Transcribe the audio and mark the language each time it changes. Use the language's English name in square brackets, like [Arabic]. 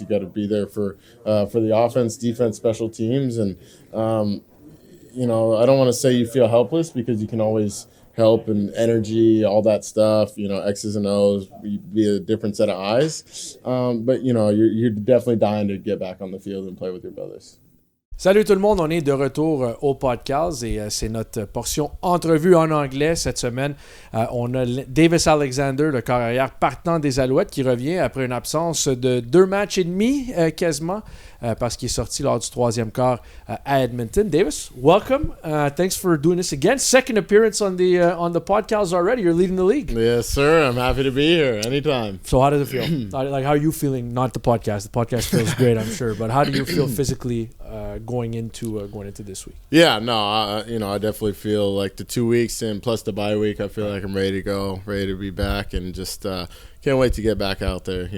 [English] You got to be there for the offense, defense, special teams, and I don't want to say you feel helpless, because you can always help, and energy, all that stuff, X's and O's, be a different set of eyes. But, you're definitely dying to get back on the field and play with your brothers. [French] Salut tout le monde, on est de retour au PodcAls et c'est notre portion entrevue en anglais cette semaine. On a Davis Alexander, le corps arrière partant des Alouettes, qui revient après une absence de 2 matchs et demi quasiment, parce qu'il est sorti lors du 3e quart à Edmonton. [English] Davis, welcome. Thanks for doing this again. Second appearance on the PodcAls already. You're leading the league. Yes, sir. I'm happy to be here anytime. So how does it feel? How are you feeling? Not the podcast. The podcast feels great, I'm sure. But how do you feel physically going into this week? Yeah, no, I definitely feel like the 2 weeks and plus the bye week, I feel like I'm ready to go, ready to be back, and just can't wait to get back out there.